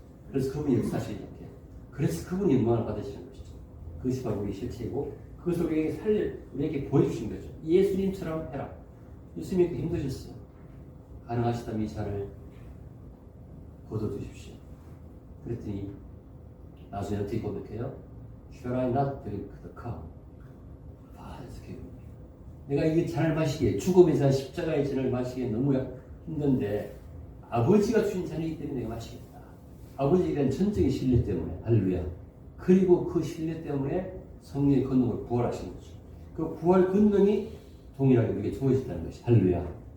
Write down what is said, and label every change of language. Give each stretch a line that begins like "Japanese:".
Korean: 그래서 그분이 역사하시기 시작해요. 그래서 그분이 영광을 받으시는 것이죠. 그것이 바로 우리 실체이고 그것을 우리에게 보여주신 거죠. 예수님처럼 해라. 예수님이 힘드셨어요. 가능하시다면 이 잔을 거둬두십시오. 그랬더니 나중에 어떻게 고백해요?
English: Shall I not drink the cup? Father's given me.
Korean: 내가 이게 잔을 마시기에, 죽음의 잔, 십자가의 잔을 마시기에 너무 힘든데 아버지가 주신 잔이기 때문에 내가 마시겠다. 아버지에 대한 전적인 신뢰 때문에. 할렐루야. 그리고 그 신뢰 때문에 성령의 권능을 부활하신 거죠. 그 부활 권능이 동일하게 우리에게 주어진다는 것이. 할렐루야.